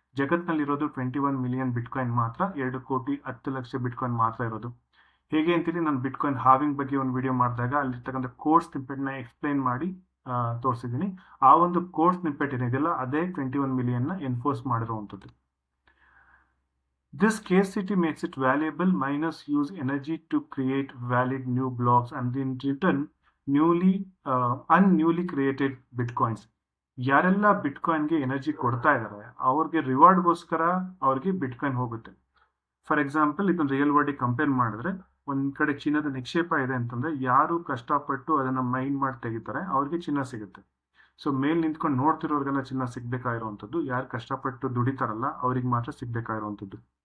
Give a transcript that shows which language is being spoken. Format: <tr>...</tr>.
<kn>ಜಗತ್ತಿನಲ್ಲಿರೋದು 21 million bitcoin ಮಾತ್ರ, 2,10,00,000 bitcoin ಮಾತ್ರ ಇರೋದು. ಹೇಗೆ ಅಂತೇಳಿ ನಾನು ಬಿಟ್ಕಾಯಿನ್ ಹಾವಿಂಗ್ ಬಗ್ಗೆ ಒಂದು ವಿಡಿಯೋ ಮಾಡಿದಾಗ ಅಲ್ಲಿರ್ತಕ್ಕಂಥ ಕೋರ್ಸ್ ಸ್ನಿಪ್ಪೆಟ್ನ ಎಕ್ಸ್ಪ್ಲೈನ್ ಮಾಡಿ ತೋರಿಸಿದ್ದೀನಿ. ಆ ಒಂದು ಕೋರ್ಸ್ ಸ್ನಿಪ್ಪೆಟ್ ಏನಿದೆಯಲ್ಲ ಅದೇ 21 ಮಿಲಿಯನ್ನ ಎನ್ಫೋರ್ಸ್ ಮಾಡಿರುವಂಥದ್ದು.</kn> <en>This scarcity makes it valuable. Miners use energy to create valid new blocks and in return newly created bitcoins.</en> <kn>ಯಾರೆಲ್ಲ ಬಿಟ್ಕಾಯಿನ್ಗೆ ಎನರ್ಜಿ ಕೊಡ್ತಾ ಇದ್ದಾರೆ ಅವ್ರಿಗೆ ರಿವಾರ್ಡ್ಗೋಸ್ಕರ ಅವ್ರಿಗೆ ಬಿಟ್ಕಾಯಿನ್ ಹೋಗುತ್ತೆ. ಫಾರ್ ಎಕ್ಸಾಂಪಲ್ ಇದನ್ನ ರಿಯಲ್ ವರ್ಲ್ಡಿಗೆ ಕಂಪೇರ್ ಮಾಡಿದ್ರೆ, ಒಂದ್ ಕಡೆ ಚಿನ್ನದ ನಿಕ್ಷೇಪ ಇದೆ ಅಂತಂದ್ರೆ ಯಾರು ಕಷ್ಟಪಟ್ಟು ಅದನ್ನ ಮೈನ್ ಮಾಡಿ ತೆಗಿತಾರೆ ಅವ್ರಿಗೆ ಚಿನ್ನ ಸಿಗುತ್ತೆ. ಸೊ ಮೇಲ್ ನಿಂತ್ಕೊಂಡು ನೋಡ್ತಿರೋರ್ಗೆಲ್ಲ ಚಿನ್ನ ಸಿಗ್ಬೇಕಾಗಿರುವಂಥದ್ದು, ಯಾರು ಕಷ್ಟಪಟ್ಟು ದುಡಿತಾರಲ್ಲ ಅವ್ರಿಗೆ ಮಾತ್ರ ಸಿಗ್ಬೇಕಾಗಿರುವಂಥದ್ದು.</kn>